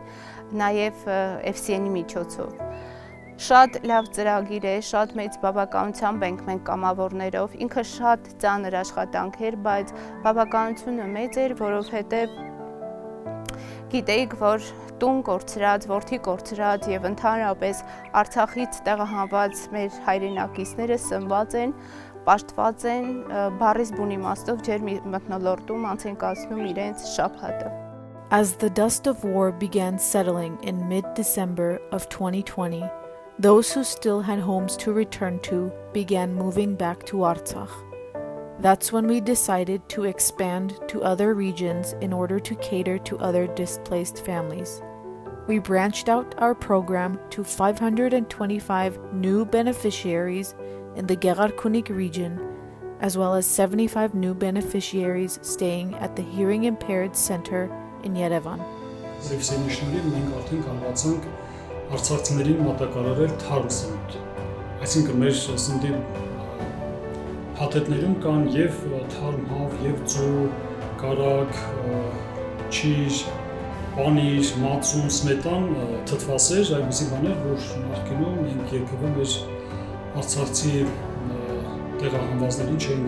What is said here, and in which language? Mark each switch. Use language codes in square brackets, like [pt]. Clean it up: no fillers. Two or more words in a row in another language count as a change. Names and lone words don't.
[hy] նաեւ FCN-ի միջոցով։ Շատ լավ ծրագիր է, շատ մեծ բավականությամբ ենք մենք կամավորներով, ինքը շատ ծանր աշխատանք էր, բայց բավականությունը մեծ էր, որովհետև գիտեիք, որ տուն կորցրած, որդի կորցրած եւ ընդհանրապես Արցախից տեղահանված մեր հայրենակիցները սնված են, պաշտված են, բառից բուն իմաստով ջեր մթնոլորտում անց են կացնում իրենց շաբաթը։ [en] As the dust of war began settling in mid-December of 2020, those who still had homes to return to began moving back to Artsakh. That's when we decided to expand to other regions in order to cater to other displaced families. We branched out our program to 525 new beneficiaries in the Geghar-Kunik region, as well as 75 new beneficiaries staying at the Hearing Impaired Center in Yerevan. [hy] Զևսի շնորհիվ մենք արդեն կարողացանք արցախցիներին մատակարարել թարմ սնունդ։ Այսինքն մեր սննդի փաթեթներում կան եւ թարմ հավ, եւ ձու, կարագ, ճիժ, պանիր, մածուն, սմետան, թթվասեր, այդպիսի բաներ, որ նախկինում մենք երբևէ մեր արցախցի տեղահանվածներին չէին